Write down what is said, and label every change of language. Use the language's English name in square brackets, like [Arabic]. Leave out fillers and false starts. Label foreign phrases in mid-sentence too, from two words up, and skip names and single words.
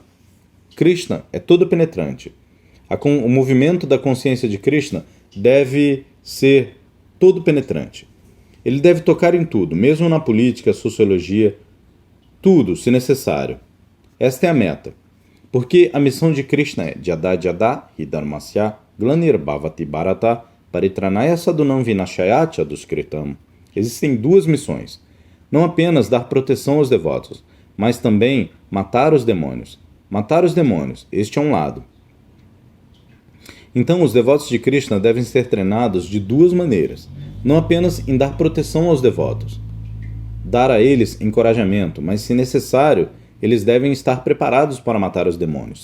[Portuguese] Krishna é todo penetrante. O movimento da consciência de Krishna deve ser todo penetrante. Ele deve tocar em tudo, mesmo na política, sociologia, tudo, se necessário. Esta é a meta. Porque a missão de Krishna é [Sanskrit] Jada hi dharmasya glanir bhavati bharata paritranaya sadunam vinashayatya duskritam. [Portuguese] Existem duas missões. Não apenas dar proteção aos devotos, mas também matar os demônios. Matar os demônios, este é um lado. Então, os devotos de Krishna devem ser treinados de duas maneiras. Não apenas em dar proteção aos devotos, dar a eles encorajamento, mas, se necessário, eles devem estar preparados para matar os demônios.